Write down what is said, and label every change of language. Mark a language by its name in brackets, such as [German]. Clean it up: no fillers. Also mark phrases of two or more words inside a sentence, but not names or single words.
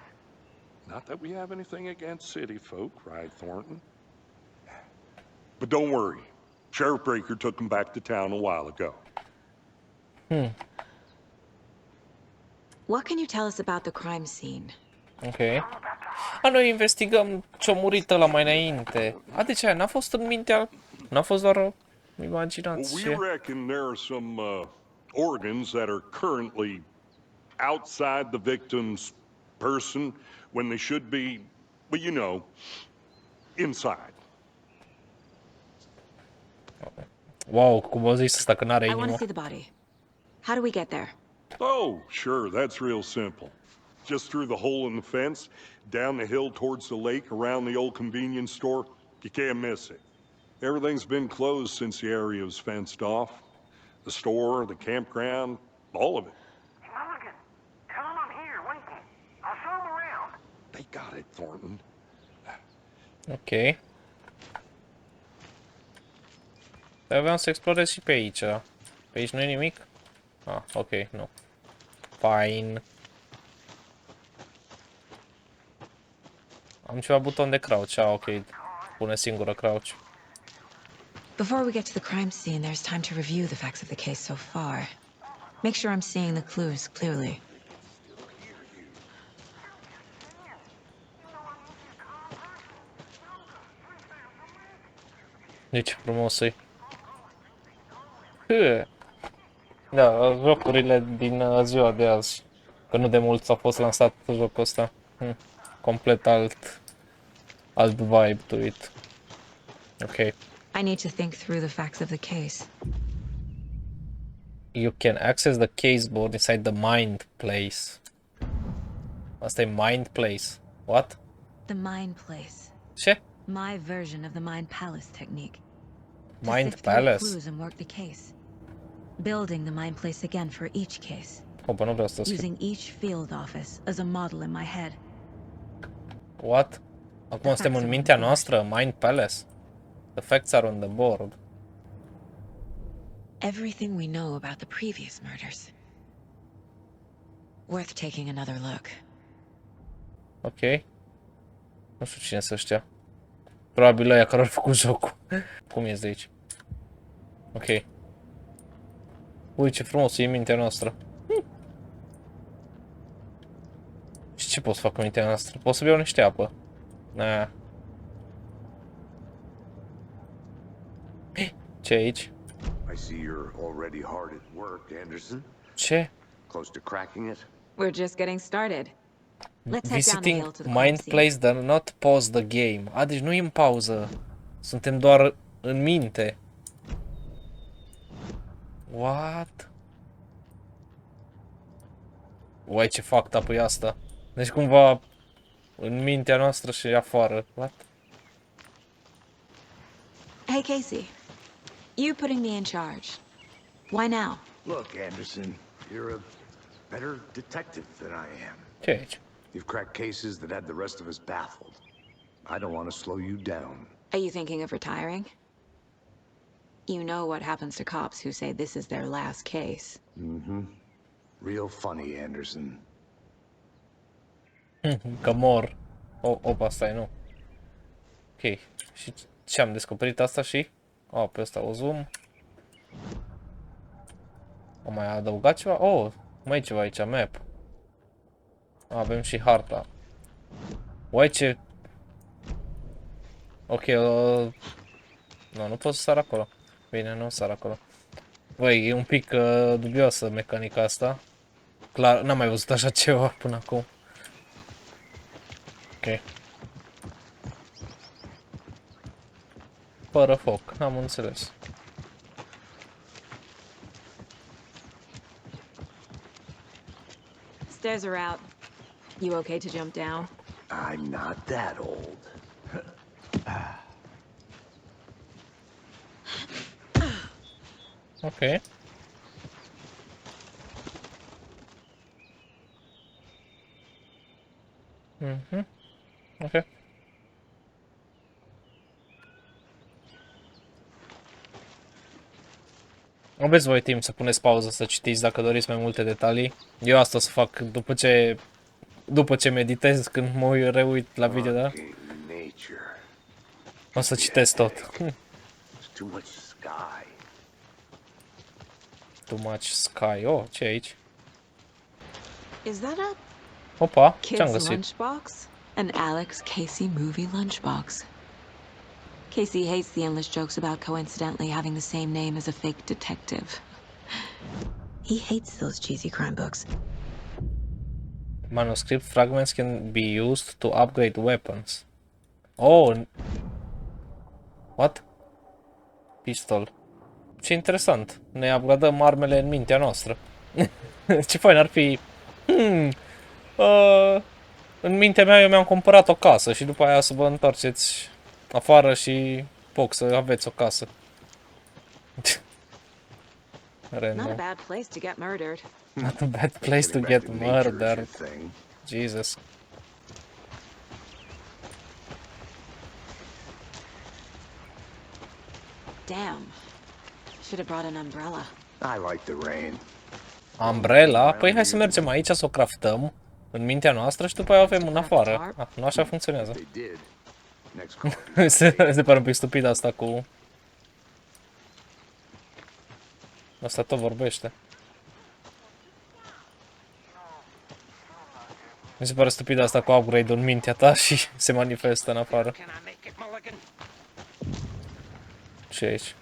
[English] Not that we have anything against city folk, right, Thornton? But don't worry. Sheriff Breaker took them back to town a while ago. What can you tell us about the crime scene? Ok. [Romanian] A, noi investigăm ce-a murit ăla mai înainte. A, de ce? N-a fost în mintea... N-a fost doar o [English] Well, [Romanian] imaginație. [English] we reckon there are some organs that are currently outside the victim's person when they should be, well, you know, inside. [Romanian] Wow, cum o zis ăsta că n-are [English] I want to [Romanian] inimă. [English] see the body. How do we get there? Oh, sure, that's real simple. Just through the hole in the fence, down the hill towards the lake, around the old convenience store. You can't miss it. Everything's been closed since the area was fenced off. The store, the campground, all of it. Hey, Mulligan, tell them I'm here, waiting. I'll show them around. They got it, Thornton. Ok. [Romanian] Aveam să explorez și pe aici. Pe aici nu e nimic? Ah, ok, nu. Fine. Am ceva buton de crouch, ok. Pune singură crouch. [English] Before we get to the crime scene, there's time to review the facts of the case so far. Make sure I'm seeing the clues clearly. [Romanian] Deci frumos e. Da, jocurile din ziua de azi. Că nu de mult a fost lansat jocul ăsta. Complet alt [English] vibe to it. [Romanian] Ok. [English] I need to think through the facts of the case. You can access the caseboard inside the mind place. [Romanian] Asta e [English] mind place. [Romanian] What? [English] The Mind Place. [Romanian] Ce? [English] My version of the Mind Palace technique. To Mind sift through Palace? clues and work the case. Building the Mind Place again for each case. [Romanian] Opa, nu vreau să scriu. [English] Using each field office as a model in my head. What? [Romanian] Acum suntem în mintea noastră? [English] Mind Palace? The facts are on the board. Everything we know about the previous murders. Worth taking another look. [Romanian] Ok. Nu știu cine să știa. Probabil ăia care au făcut jocul. Cum ies de aici? Ok. Ui, ce frumos e mintea noastră. Și ce pot să fac în mintea noastră? Pot să beau niște apă. Nah. Ce e aici? [English] I see you're already hard at work, Anderson. [Romanian] Ce? [English] Close to cracking it? We're just getting started. Let's head down the Visiting hill to the crime mind scene. place does not pause the game. [Romanian] A, deci nu e în pauză. Suntem doar în minte. What? Uai, ce [English] fucked up [Romanian] e asta. Deci cumva în mintea noastră și afară. [English] What? Hey, Casey. You putting me in charge. Why now? Look, Anderson, you're a better detective than I am. [Romanian] Ce e aici? [English] You've cracked cases that had the rest of us baffled. I don't want to slow you down. Are you thinking of retiring? You know what happens to cops who say this is their last case. Mm-hmm. Real funny, Anderson. [Romanian] Că mor. Opa, stai, nu. Ok. Și ce am descoperit asta și? Pe ăsta o zoom. Am mai adăugat ceva? Mai e ceva aici, map. Avem și harta. Uai, ce... Ok, nu pot să sar acolo. Bine, nu sar acolo. Băi, e un pic dubioasă mecanica asta. Clar, n-am mai văzut așa ceva până acum. Ok. Fără foc, n-am înțeles. [English] Stairs are out. You okay to jump down? I'm not that old. Ok. Ok. [Romanian] Aveți voi timp să puneți pauză să citiți dacă doriți mai multe detalii. Eu asta o să fac după ce meditez, când mă reuit la video, da? O să citesc tot. [English] Too much sky. Too much sky. [Romanian] Ce e aici? [English] Is that a [Romanian] Opa, ce-am [English] kid's [Romanian] găsit? [English] lunchbox? An Alex Casey movie lunchbox. Casey hates the endless jokes about coincidentally having the same name as a fake detective. He hates those cheesy crime books. Manuscript fragments can be used to upgrade weapons. Oh! What? [Romanian] Pistol. Ce interesant. Ne upgradăm armele în mintea noastră. Ce fain ar fi... în mintea mea eu mi-am cumpărat o casă și după aia să vă întoarceți afară și să aveți o casă. [English] Not a bad place to get murdered. Not a bad place to get murdered. Jesus. Damn. Should have brought an umbrella. I like the rain. Umbrella? [Romanian] Păi hai să mergem aici să o craftăm în mintea noastră și după aia o avem în afară. Ah, nu așa funcționează. [English] They did. Next call. [Romanian] Se pare un pic stupid asta cu... Asta tot vorbește. Mi se pare stupid asta cu upgrade-ul în mintea ta și se manifestă în afară. Ce e aici?